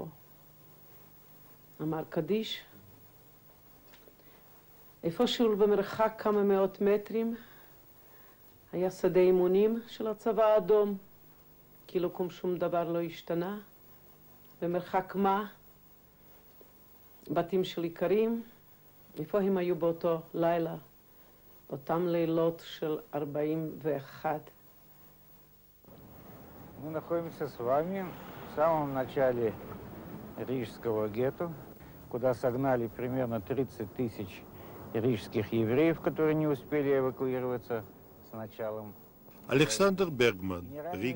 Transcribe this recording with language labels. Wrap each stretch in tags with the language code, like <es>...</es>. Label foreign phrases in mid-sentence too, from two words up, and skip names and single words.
<he>אמר קדיש, איפשהו במרחק כמה מאות מטרים, היה שדה אימונים של הצבא האדום, כאילו שום דבר לא השתנה. במרחק מה? בתים של איכרים. איפה הם היו באותו לילה? באותם לילות של 41.</he> <ru>Мы находимся с вами в самом начале Рижского гетто, куда согнали примерно 30 тысяч рижских евреев, которые не успели эвакуироваться с началом. Александр Бергман, Рига.</ru>